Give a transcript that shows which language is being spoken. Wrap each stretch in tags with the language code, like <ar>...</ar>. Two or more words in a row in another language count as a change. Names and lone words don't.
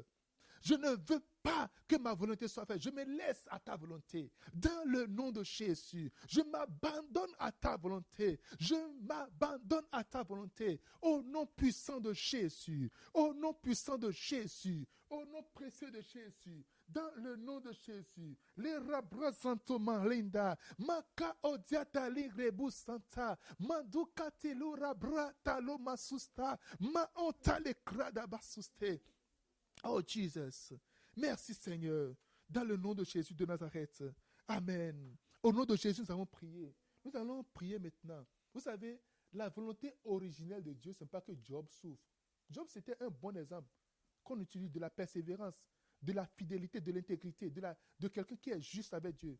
<fr>Je ne veux pas que ma volonté soit faite. Je me laisse à ta volonté. Dans le nom de Jésus, je m'abandonne à ta volonté. Je m'abandonne à ta volonté. Au nom puissant de Jésus. Au nom puissant de Jésus. Au nom précieux de Jésus. Dans le nom de Jésus. Les rabrasantoman linda. Maka odiata lingrebu santa. Manduka telu rabra talo masusta. Ma ontale krada basuste. Oh Jesus, merci Seigneur, dans le nom de Jésus de Nazareth. Amen. Au nom de Jésus, nous allons prier. Nous allons prier maintenant. Vous savez, la volonté originelle de Dieu, ce n'est pas que Job souffre. Job, c'était un bon exemple qu'on utilise de la persévérance, de la fidélité, de l'intégrité, de quelqu'un qui est juste avec Dieu.</fr>